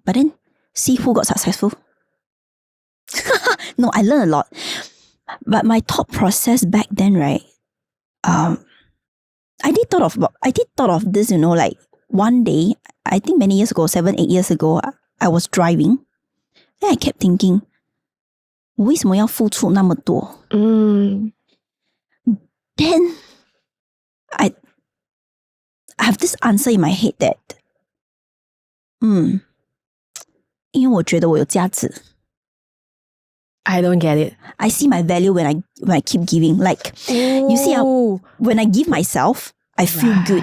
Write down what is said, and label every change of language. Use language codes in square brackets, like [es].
[en] But then see who got successful. No, I learned a lot. But my thought process back then, right? I did thought of this, like one day, I think many years ago, 7-8 years ago, I was driving. Then I kept thinking, [zh] 为什么要付出那么多? [en] Then I have this answer in my head that, [zh] 因为我觉得我有价值. [en] I don't get it. I see my value when I keep giving. Like, you see, when I give myself, I feel good.